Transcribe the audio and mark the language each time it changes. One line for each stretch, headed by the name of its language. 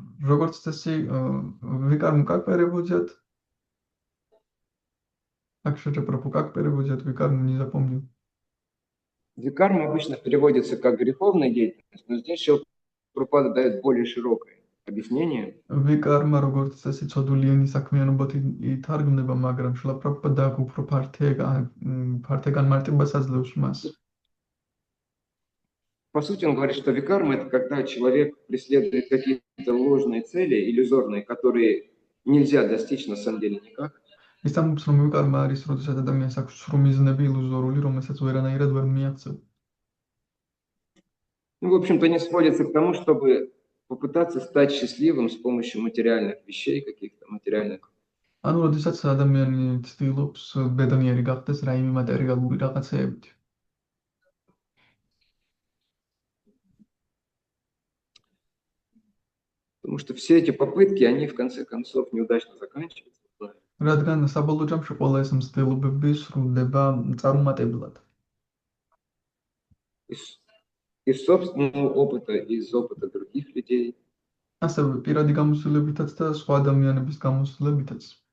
Georgian: Როგორც წესი,
Russian: викарму как переводят? Акшаджа Прабху как переводят викарму, не запомнил. Викарма обычно переводится как греховная деятельность, но здесь Шрила Прабхупада дает более широкое объяснение.
Georgian: викарма როგორც წესი ცოდულიანი საქმიანობად ითარგმნება, მაგრამ შრილა პრაბჰუპადა უფრო ფართე განმარტებას აძლევს მას.
Russian: По сути, он говорит, что викарма – это когда человек преследует какие-то ложные цели, иллюзорные, которые нельзя достичь на самом деле никак.
Georgian: ის ამბობს, რომ викарма არის, როდესაც ადამიანს აქვს სრუმიზნები ილუზორული, რომელსაც ვერანაირად ვერ მიაღწევ.
Russian: Ну, в общем-то, они сводятся к тому, чтобы попытаться стать счастливым с помощью материальных вещей, каких-то материальных.
Georgian: ანუ როდესაც ადამიანი ცდილობს ბედნიერი გახდეს რაიმე მატერიალური რაღაცეებით.
Russian: Потому что все эти попытки, они в конце концов неудачно заканчиваются.
Georgian: რადგან საბოლოო ჯამში ყველა ეს მცდელობები სრულდება წარუმატებლად.
Russian: Из собственного опыта, из опыта других людей.
Georgian: ასევე პირადი გამოცდილებითაც და სხვა ადამიანების გამოცდილებითაც.